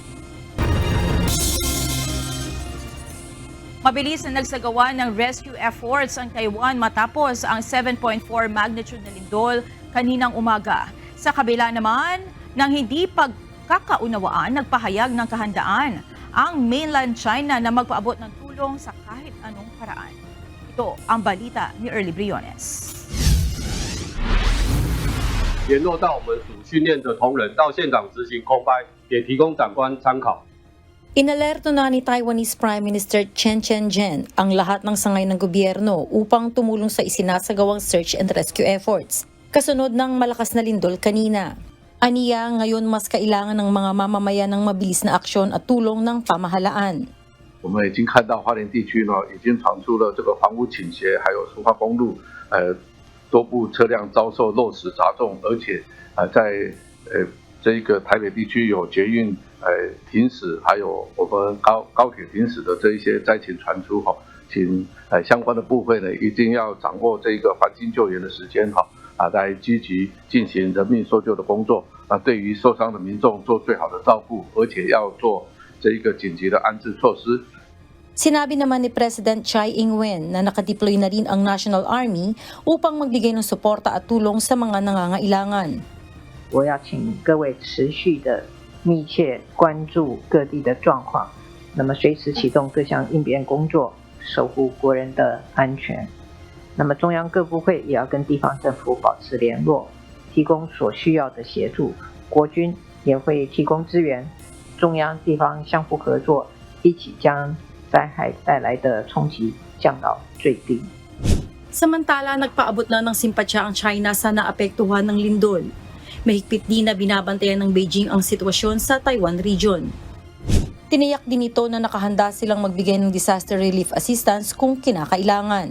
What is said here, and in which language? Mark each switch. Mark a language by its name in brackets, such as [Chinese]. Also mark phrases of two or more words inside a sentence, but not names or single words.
[Filipino] Mabilis na nagsagawa ng [English] rescue efforts [Filipino] ang Taiwan matapos ang 7.4 magnitude na lindol kaninang umaga. Sa kabila naman ng hindi pagkakaunawaan, nagpahayag ng kahandaan ang mainland China na magpaabot ng tulong sa kahit anong paraan. Ito ang balita ni Early Briones. [Chinese] 联络到我们属训练的同仁到现场执行空拍，也提供长官参考。 [Filipino] Inalerto na ni [English] Taiwanese Prime Minister [Filipino] Chen Chien-jen ang lahat ng sangay ng gobyerno upang tumulong sa isinasagawang [English] search and rescue efforts, [Filipino] kasunod ng malakas na lindol kanina. Aniya, ngayon mas kailangan ng mga mamamayan ng mabilis na aksyon at tulong ng pamahalaan. [Chinese] 我们已经看到花莲地区呢，已经传出了这个房屋倾斜，还有苏花公路多部车辆遭受落石砸中，而且在这一个台北地区有捷运停驶，还有我们高铁停驶的这一些灾情传出哈，请相关的部分呢一定要掌握这个黄金救援的时间哈来积极进行人命搜救的工作对于受伤的民众做最好的照顾，而且要做这一个紧急的安置措施。 [Filipino] Sinabi naman ni President Tsai Ing-wen na nakadeploy na rin ang National Army upang magbigay ng suporta at tulong sa mga nangangailangan. [Chinese] 我要请各位持续的密切关注各地的状况，那么随时启动各项应变工作，守护国人的安全。那么中央各部会也要跟地方政府保持联络，提供所需要的协助。国军也会提供支援，中央地方相互合作，一起将 灾害带来的冲击降到最低。 [Filipino] Samantala, nagpaabot na ng simpatsya ang China sa naapektuhan ng lindol. Mahigpit din na binabantayan ng Beijing ang sitwasyon sa Taiwan region. Tiniyak din ito na nakahanda silang magbigay ng [English] disaster relief assistance [Filipino] kung kinakailangan.